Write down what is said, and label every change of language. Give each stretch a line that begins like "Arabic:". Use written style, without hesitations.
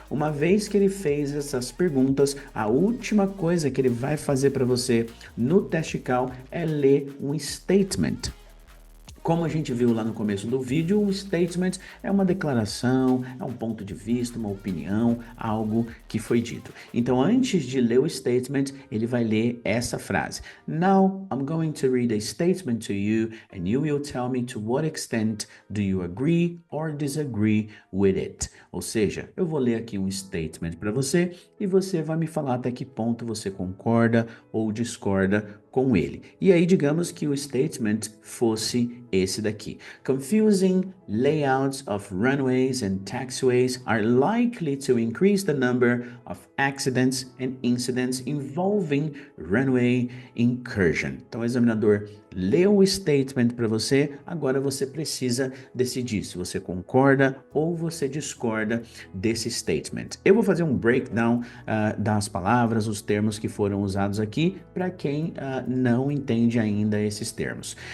Portuguese: Uma vez que ele fez essas perguntas, a última coisa que ele vai fazer para você no teste CAL é ler um statement. Como a gente viu lá no começo do vídeo, um statement é uma declaração, é um ponto de vista, uma opinião, algo que foi dito. Então, antes de ler o statement, ele vai ler essa frase.
English: Now, I'm going to read a statement to you and you will tell me to what extent do you agree or disagree with it.
Portuguese: Ou seja, eu vou ler aqui um statement para você e você vai me falar até que ponto você concorda ou discorda com ele. E aí, digamos que o statement fosse esse daqui.
English: Confusing layouts of runways and taxiways are likely to increase the number of accidents and incidents involving runway incursion.
Portuguese: Então, o examinador leu o statement para você, agora você precisa decidir se você concorda ou você discorda desse statement. Eu vou fazer um breakdown das palavras, os termos que foram usados aqui, para quem não entende ainda esses termos.